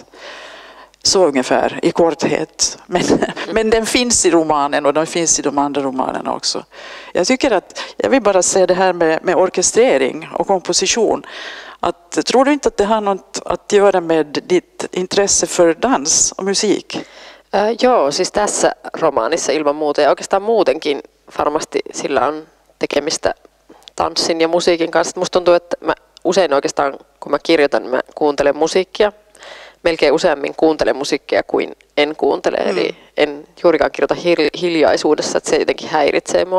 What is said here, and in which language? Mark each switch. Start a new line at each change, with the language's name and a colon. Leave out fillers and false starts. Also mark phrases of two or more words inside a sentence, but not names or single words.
Swedish: Så ungefär, i korthet. Men den finns i romanen, och den finns i de andra romanerna också. Jag vill bara säga det här med orkestrering och komposition. Tror du inte att det har något att göra med ditt intresse för dans och musik?
Finnish: Joo, siis tässä romaanissa ilman muuta, ja oikeastaan muutenkin varmasti sillä on tekemistä tanssin ja musiikin kanssa. Musta tuntuu, että mä usein oikeastaan, kun mä kirjoitan, mä kuuntelen musiikkia. Melkein useammin kuuntelen musiikkia kuin en kuuntele, eli en juurikaan kirjoita hiljaisuudessa, että se jotenkin häiritsee mua.